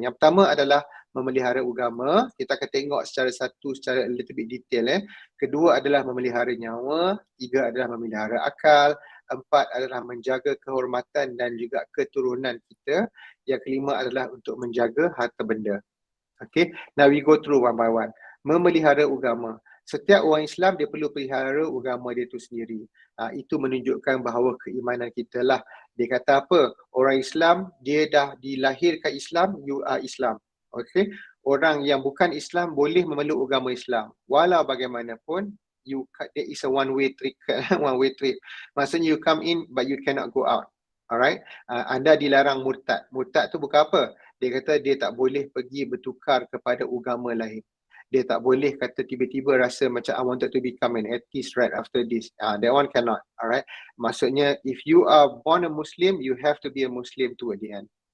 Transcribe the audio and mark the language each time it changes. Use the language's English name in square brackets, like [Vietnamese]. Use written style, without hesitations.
[Malay] Yang pertama adalah memelihara agama. Kita akan tengok secara [English] a little bit detail. [Malay] Kedua adalah memelihara nyawa. 3 adalah memelihara akal. 4 adalah menjaga kehormatan dan juga keturunan kita. Yang kelima adalah untuk menjaga harta benda. [English] Okay, now we go through one by one. [Malay] Memelihara agama. Setiap orang Islam dia perlu pelihara agama dia tu sendiri. Itu menunjukkan bahawa keimanan kita lah. Dia kata apa? Orang Islam, dia dah dilahirkan Islam, [English] you are Islam. [Malay] Okay? Orang yang bukan Islam boleh memeluk agama Islam. Walau bagaimanapun, [English] there is a one-way trip. One-way trip. Maksudnya you come in but you cannot go out. [Malay] Alright? Anda dilarang murtad. Murtad tu bukan apa? Dia kata dia tak boleh pergi bertukar kepada agama lain. Dia tak boleh kata tiba-tiba rasa macam [English] I wanted to become an atheist right after this. That one cannot. Alright. Maksudnya if you are born a Muslim, you have to be a Muslim too at the end.